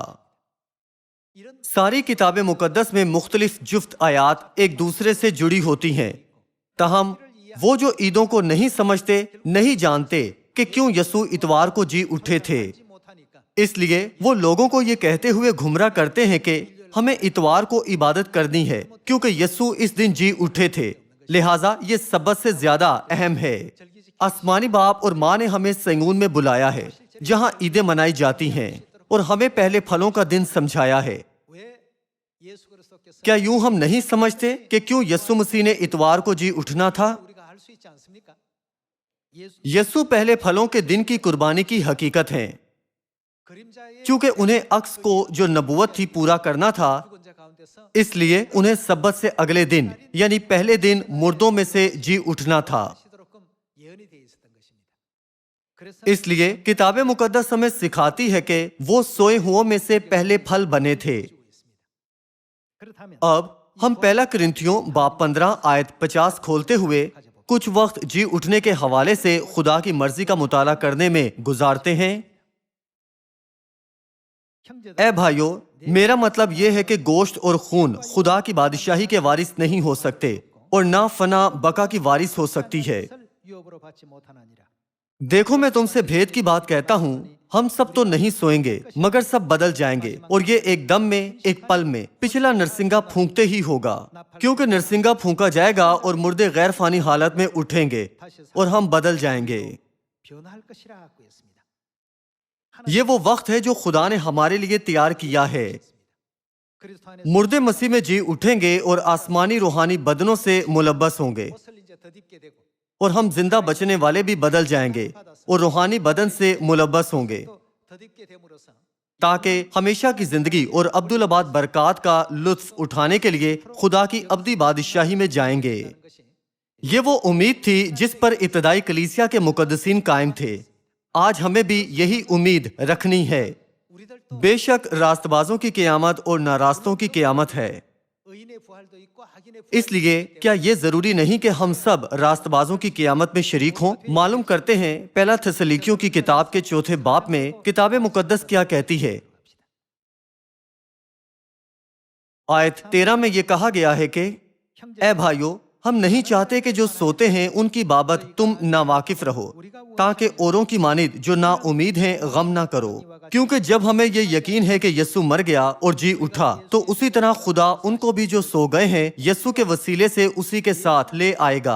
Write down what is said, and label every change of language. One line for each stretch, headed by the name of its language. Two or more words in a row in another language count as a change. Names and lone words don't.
Urdu: ساری کتاب مقدس میں مختلف جفت آیات ایک دوسرے سے جڑی ہوتی ہیں، تاہم وہ جو عیدوں کو نہیں سمجھتے نہیں جانتے کہ کیوں یسوع اتوار کو جی اٹھے تھے، اس لیے وہ لوگوں کو یہ کہتے ہوئے گمراہ کرتے ہیں کہ ہمیں اتوار کو عبادت کرنی ہے کیونکہ یسوع اس دن جی اٹھے تھے، لہٰذا یہ سبت سے زیادہ اہم ہے۔ آسمانی باپ اور ماں نے ہمیں سیون میں بلایا ہے جہاں عیدیں منائی جاتی ہیں اور ہمیں پہلے پھلوں کا دن سمجھایا ہے۔
Korean: 왜 예수 그리스도께서
Urdu: کیا یوں ہم نہیں سمجھتے کہ کیوں یسوع مسیح نے اتوار کو جی اٹھنا تھا؟
Korean: 우리가 알 수 있지 않습니까? 예수
Urdu: یسوع پہلے پھلوں کے دن کی قربانی کی حقیقت ہیں،
Korean: 그림자의
Urdu: چونکہ انہیں عکس کو جو نبوت تھی پورا کرنا تھا،
Korean: 죽은 자 가운데서
Urdu: اس لیے انہیں سبت سے اگلے دن یعنی پہلے دن مردوں میں سے جی اٹھنا تھا۔
Korean: 시도록끔 예언이 되어 있었던 것입니다. 그래서
Urdu: اس لیے کتاب مقدس ہمیں سکھاتی ہے کہ وہ سوئے ہوں میں سے پہلے پھل بنے تھے۔
Korean: 주고 있습니다. 그렇다면
Urdu: اب ہم پہلا کرنتھیوں باب 15 آیت 50 کھولتے ہوئے کچھ وقت جی اٹھنے کے حوالے سے خدا کی مرضی کا مطالعہ کرنے میں گزارتے ہیں۔
Korean: 형제들
Urdu: اے بھائیو، میرا مطلب یہ ہے کہ گوشت اور خون خدا کی بادشاہی کے وارث نہیں ہو سکتے اور نہ فنا بقا کی وارث ہو سکتی ہے۔
Korean: 유업으로 받지 못하느니라.
Urdu: دیکھو میں تم سے بھید کی بات کہتا ہوں، ہم سب تو نہیں سوئیں گے مگر سب بدل جائیں گے، اور یہ ایک دم میں ایک پل میں پچھلا نرسنگا پھونکتے ہی ہوگا، کیونکہ نرسنگا پھونکا جائے گا اور مردے غیر فانی حالت میں اٹھیں گے اور ہم بدل جائیں گے۔
Korean: 변화할 것이라고 했습니다.
Urdu: یہ وہ وقت ہے جو خدا نے ہمارے لیے تیار کیا ہے۔
Korean: 그리스도 안에서
Urdu: مردے مسیح میں جی اٹھیں گے اور آسمانی روحانی بدنوں سے ملبس ہوں گے،
Korean: 옷을 이제 덧입게 되고
Urdu: اور ہم زندہ بچنے والے بھی بدل جائیں گے اور روحانی بدن سے ملبس ہوں گے،
Korean: 또 덧입게 됨으로써
Urdu: تاکہ ہمیشہ کی زندگی اور عبدالآباد برکات کا لطف اٹھانے کے لیے خدا کی ابدی بادشاہی میں جائیں گے۔
Korean: 하는 것이
Urdu: یہ وہ امید تھی جس پر ابتدائی کلیسیا کے مقدسین قائم تھے۔ آج ہمیں بھی یہی امید رکھنی ہے۔
Korean: 우리들도
Urdu: بے شک راست بازوں کی قیامت اور ناراستوں کی قیامت ہے،
Korean: 의인의 부활도 있고 악인의
Urdu: اس
Korean: 부활도
Urdu: لیے کیا یہ ضروری نہیں کہ ہم سب راست بازوں کی قیامت میں شریک ہوں؟ معلوم کرتے ہیں پہلا تھسلونیکیوں کی کتاب کے 4 باب میں کتاب مقدس کیا کہتی ہے۔ آیت 13 میں یہ کہا گیا ہے کہ اے بھائیو، ہم نہیں چاہتے کہ جو سوتے ہیں ان کی بابت تم ناواقف رہو، تاکہ اوروں کی مانند جو نا امید ہیں غم نہ کرو، کیونکہ جب ہمیں یہ یقین ہے کہ یسوع مر گیا اور جی اٹھا تو اسی طرح خدا ان کو بھی جو سو گئے ہیں یسوع کے وسیلے سے اسی کے ساتھ لے آئے گا۔